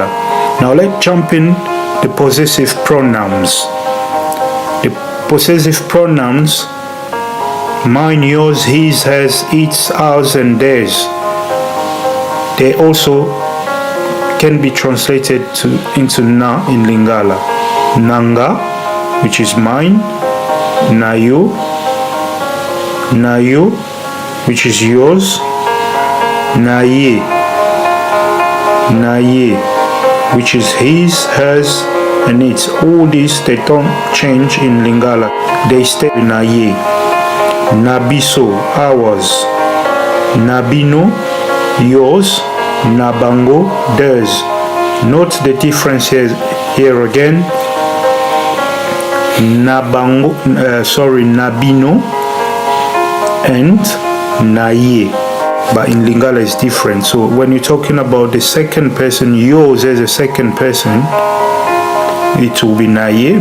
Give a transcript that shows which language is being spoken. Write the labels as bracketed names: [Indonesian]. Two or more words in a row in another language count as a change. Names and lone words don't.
[English] Now let's jump in the possessive pronouns. The possessive pronouns, mine, yours, his, hers, its, ours, and theirs, they also can be translated into na in Lingala. [Lingala] Nanga, [English] which is mine. [Lingala] Nayo, nayo, [English] which is yours. [Lingala] Naye, naye, [English] which is his, hers, and its. All these, they don't change in Lingala. They stay [Lingala] naye. Nabiso, [English] ours. [Lingala] Nabino, [English] yours. Nabango, theirs. Note the difference here again. Nabino and naye. But in Lingala it's different. So when you're talking about the second person, yours as a second person, it will be naye.